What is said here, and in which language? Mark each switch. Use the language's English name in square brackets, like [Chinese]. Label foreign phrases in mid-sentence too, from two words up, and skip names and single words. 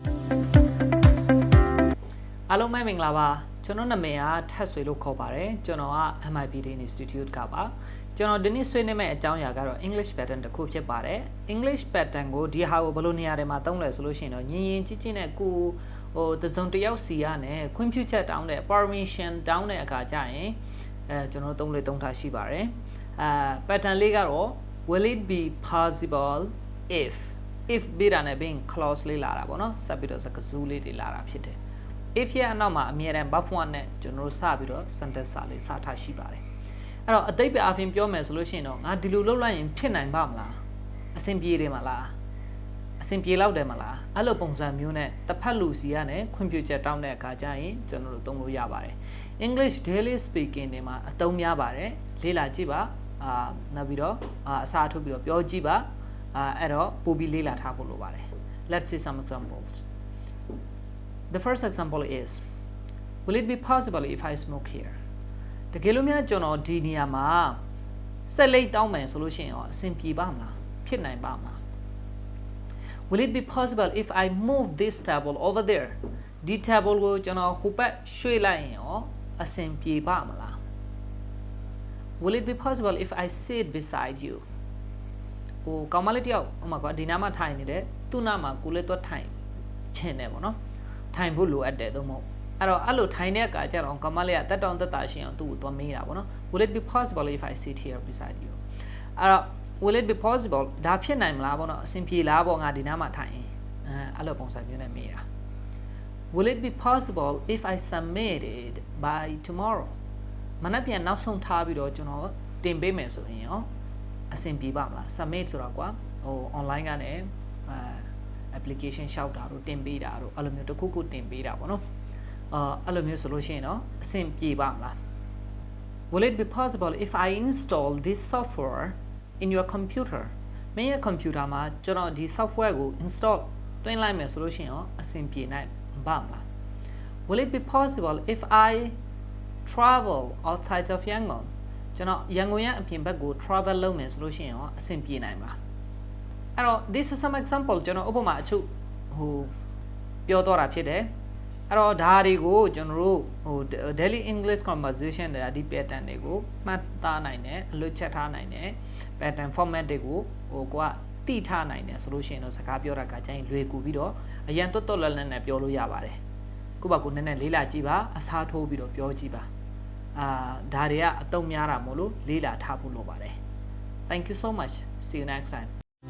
[Burmese] အားလုံးပဲမင်္ဂလာပါကျွန်တော်နာမည်ကထက်ဆွေလို့ခေါ်ပါတယ်ကျွန်တော်က [English] MIPD Institute [Burmese] ကပါကျွန်တော်ဒီနေ့ဆွေးနွေးမယ့်အကြောင်းအရာကတော့ [English] English pattern [Burmese] တစ်ခုဖြစ်ပါတယ် [English] English pattern [Burmese] ကိုဒီဟာကိုဘယ်လိုနေရာတွေမှာသုံးလဲဆိုလို့ရှိရင်တော့ညင်ရင်ကြီးကြီးနဲ့ကိုတစုံတစ်ယောက်စီကနေခွင့်ပြုချက်တောင်းတဲ့ permission တောင်းတဲ့အခါကျရင်ကျွန်တော်သုံးထားရှိပါတယ်pattern လေးကတော့ [English] will it be possible [Burmese] if ဘေးတာနဲ့ [English] being clause [Burmese] လေးလာတာပေါ့နော်ဆက်ပြီးတော့စကားစုလေးတွေလာတာဖြစ်တယ်if ရဲ့အနောက်မှာအမြဲတမ်း [English] buff one [Burmese] နဲ့ကျွန်တော်တို့စ ပြီးတော့ sentence စာလေးစထားရှိပါတယ်အဲ့တော့အတိတ်ပဲအပြင်ပြောမယ်ဆိုလို့ရှိရင်တော့ငါဒီလိုလုပ်လိုက်ရင်ဖြစ်နိုင်ပါမလားအဆင်ပြေတယ်မလားအဆင်ပြေလောက်တယ်မလားအဲ့လိုပုံစံမျိုးနဲ့တစ်ဖက်လူစီကနေခွင့်ပြုချက်တောင်းတဲ့အခါကျရင်ကျွန်တော်တို့သုံးလို့ရပါတယ် [English] English daily speaking [Burmese] တွေမှာအသုံးများပါတယ်လေ့လာကြည့်ပါနောက်ပြီးတော့အစားထိုးပြီးတော့ပြောကြည့်ပါအဲ့တော့ပို့ပြီးလေ့လာထားဖို့လိုပါတယ် [English] Let's see some examples The first example is will it be possible if I smoke here [Burmese] တကယ်လို့များကျွန်တော်ဒီနေရာမှာဆက်လက်တောင်းမယ်ဆိုလို့ရှိရင်အဆင်ပြေပါမလားဖြစ်နိုင်ပါမလား [English] Will it be possible if I move this table over there [Burmese] ဒီ table ကိုကျွန်တော်ဟိုဘက်ရွှေ့လိုက်ရင်အဆင်ပြေပါမလား [English] Will it be possible if I sit beside you [Burmese] ဟိုကောင်မလေးတယောက်ဟိုမှာကဒီနားမှာထိုင်နေတယ်သူ့နားမှာကိုလည်းတော့ထိုင်ချ င်တယ်ပေါ့နော်ထိုင်ဖို့လိုအပ်တယ်သို့မဟုတ်အဲ့လိုထိုင်တဲ့အခါကျတော့ကမလေးကတက်တောင်တက်တာရှင်အောင်သူ့ကိုသွားမေးတာပေါ့နော် [English] Will it be possible if I sit here beside you [Burmese] အဲ့တော့ [English] Will it be possible [Burmese] ဒါဖြစ်နိုင်မလားပေါ့နော်အဆင်ပြေလားပေါ့ငါဒီနားမှာထိုင်ရင်အဲ့လိုပုံစံမျိုးနဲ့မေးတာ [English] Will it be possible if I submit it by tomorrow [Burmese] မနက်ဖြန်နောက်ဆုံးထားပြီးတော့ကျွန်တော်တင်ပေးမယ်ဆိုရင်ရောအဆင်ပြေပါမလား submit ဆိုတော့ကွာဟို online ကနေ application ရှောက်တာတို့တင်ပေးတာတို့အဲ့လိုမျိုးတစ်ခုခုတင်ပေးတာပေါ့နော်အဲ့လိုမျိုးဆိုလို့ရှိရင်တော့အဆင် ပြေပါမလား [English] Will it be possible if I install this software in your computer [Burmese] မင်းရဲ့ computer မှာကျွန်တော်ဒီ software ကို install သွင်းလိုက်မယ်ဆိုလို့ရှိရင်ရောအဆင်ပြေနိုင်ပါမလား [English] Will it be possible if I travel outside of Yangon [Burmese] ကျွန်တော်ရန်ကုန်ရဲ့အပြင်ဘက်ကို travel လုပ်မယ်ဆိုလို့ရှိရင်ရောအဆင်ပြေနိုင်မလားအဲ့တော့ [English] this is some example [Burmese] ကျွန်တော်ဥပမာအချုပ်ဟိုပြောတော့တာဖြစ်တယ်အဲ့တော့ဒါတွေကိုကျွန်တော်တို့ဟို [English] daily English conversation [Burmese] တွေဒီ pattern တွေကိုမှတ်သားနိုင်တယ်အလွတ်ချက်ထားနိုင်တယ် [English] pattern format [Burmese] တွေကိုဟိုကိုကတိထားနိုင်တယ်ဆိုလို့ရှိရင်တော့စကားပြောတာကကျရင်လွယ်ကူပြီးတော့အရန်တွတ်တွတ်လတ်လတ်နဲ့ပြောလို့ရပါတယ်ကိုယ့်ဘာကိုနည်းနည်းလေးလာကြည့်ပါအစားထိုးပြီးတော့ပြောကြည့်ပါဒါတွေကအသုံးများတာမို့လို့လေးလာထားဖို့လိုပါတယ် [English] Thank you so much see you next time